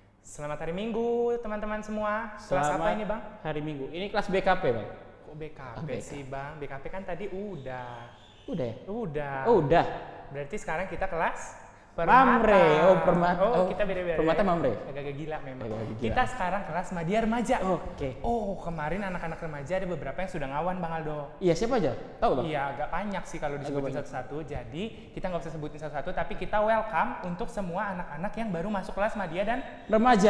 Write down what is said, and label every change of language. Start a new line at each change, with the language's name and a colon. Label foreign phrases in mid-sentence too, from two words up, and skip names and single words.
Indonesian: Selamat hari Minggu teman-teman semua. Kelas apa ini Bang? Hari Minggu. Ini kelas BKP Bang. Kok BKP BK. sih Bang? BKP kan tadi udah. Udah ya? Udah. Oh udah. Berarti sekarang kita kelas Mamre. Oh Permata. Oh kita beda-beda. Permata Mamre. Agak gila memang. Agak gila. Kita sekarang kelas Madya Remaja. Oke. Oh kemarin anak-anak remaja ada beberapa yang sudah ngawan Bang Aldo. Iya siapa aja? Tahu Bang? Iya agak banyak sih kalau disebutin banyak. satu-satu. Jadi kita nggak usah sebutin satu-satu, tapi kita welcome untuk semua anak-anak yang baru masuk kelas Madya dan Remaja.